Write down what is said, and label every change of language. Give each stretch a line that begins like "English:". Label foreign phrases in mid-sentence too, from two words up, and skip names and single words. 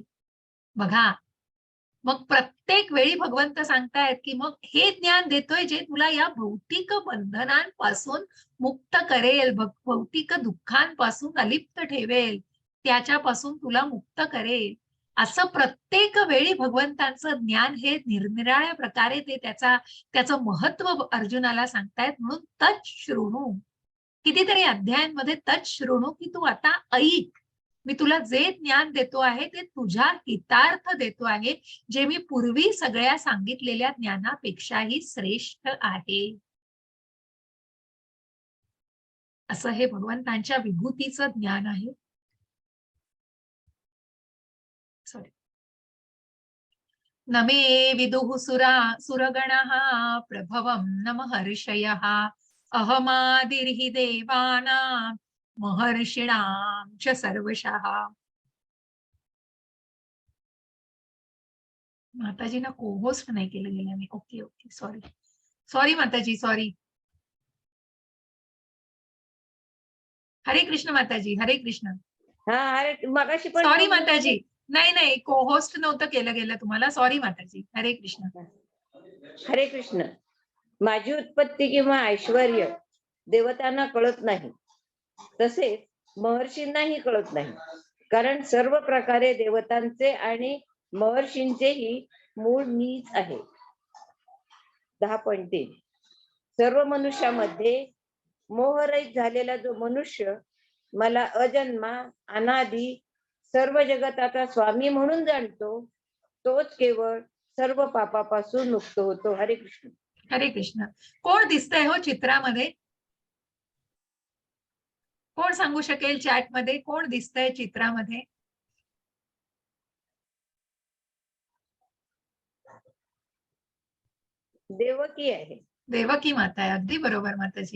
Marathi: बघा, मग प्रत्येक वेळी भगवंत सांगतायत की मग हे ज्ञान देतोय जे तुला या भौतिक बंधनांपासून मुक्त करेल, भौतिक दुःखांपासून अलिप्त ठेवेल, त्याच्यापासून तुला मुक्त करेल. असं प्रत्येक वेळी भगवंतांचं ज्ञान हे निरनिराळ्या प्रकारे ते त्याचं महत्व अर्जुनाला सांगतायत. म्हणून
Sanskrit: तत् शृणु,
Marathi: कितीतरी अध्यायांमध्ये
Sanskrit: तत् शृणु,
Marathi: की तू आता ऐक. मी तुला जे ज्ञान देतो आहे ते तुझ्या हितार्थ देतो आहे, जे मी पूर्वी सगळ्या सांगितलेल्या ज्ञानापेक्षाही श्रेष्ठ आहे. असं हे भगवंतांच्या विभूतीचं ज्ञान आहे. सॉरी.
Sanskrit: न मे विदुः सुरगणः प्रभवं न महर्षयः अहमादिर्हि देवानां महर्षिणां च सर्वशः.
Marathi: माताजींना को-होस्ट नाही केलं गेलं मी.
English: okay okay, sorry माताजी, sorry.
Marathi: हरे कृष्ण माताजी, हरे कृष्ण. मगाशी पण सॉरी माताजी, नाही को-होस्ट नव्हतं केलं गेलं तुम्हाला. सॉरी माताजी, हरे कृष्ण. हरे कृष्ण. माझी उत्पत्ती किंवा ऐश्वर्य देवतांना कळत नाही, तसेच महर्षींनाही कळत नाही, कारण सर्व प्रकारे देवतांचे आणि महर्षींचेही मूळ मीच आहे. 10.3 सर्व मनुष्यामध्ये मोहरहित झालेला जो मनुष्य मला अजन्मा अनादी सर्व जगताचा स्वामी म्हणून जाणतो, तोच केवळ सर्व पापापासून मुक्त होतो. हरे कृष्ण. हरे कृष्ण. कोण दिसतंय हो चित्रामध्ये? कोण सांगू शकेल चॅट मध्ये कोण दिसतंय चित्रामध्ये? देवकी आहे. देवकी माता आहे. अगदी बरोबर माताजी.